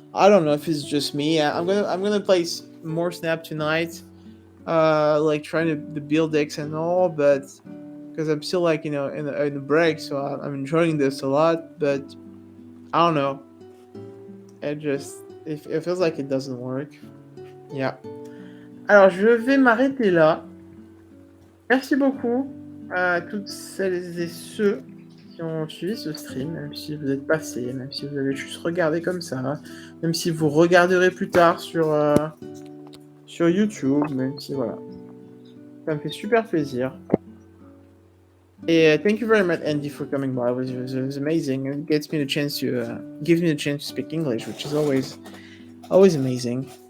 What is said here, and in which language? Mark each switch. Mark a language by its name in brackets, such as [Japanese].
[English] I don't know if it's just me. I'm gonna play more Snap tonight, like trying to build decks and all, but because I'm still like in the break, so I'm enjoying this a lot. But I don't know. It feels like it doesn't work. Yeah. [French] Alors je vais m'arrêter là. Merci beaucoup à toutes celles et ceux qui ont suivi ce stream, même si vous êtes passés, même si vous avez juste regardé comme ça, même si vous regarderez plus tard sur YouTube, même si voilà. Ça me fait super plaisir. Et [English] thank you very much, Andy, for coming by. It was amazing. It gives me the chance to speak English, which is always amazing.